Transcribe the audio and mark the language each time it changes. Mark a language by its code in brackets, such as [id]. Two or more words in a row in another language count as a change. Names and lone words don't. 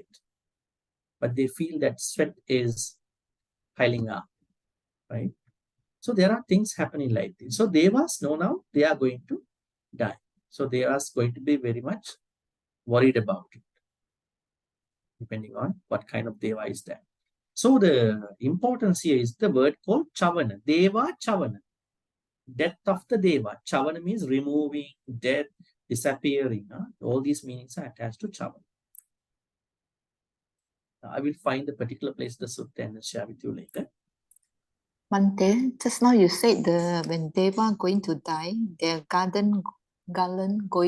[en] But they feel that sweat is piling up, right? So there are things happening like this. So devas know now they are going to die. So they are going to be very much worried about it, depending on what kind of deva is that. So the importance here is the word called chavana. [pi] Deva chavana. [en] Death of the deva. Chavana means removing, death, disappearing. All these meanings are attached to chavana. I will find the particular place the sutta and share with you later. Bhante, just now you said when deva going to die, their garland going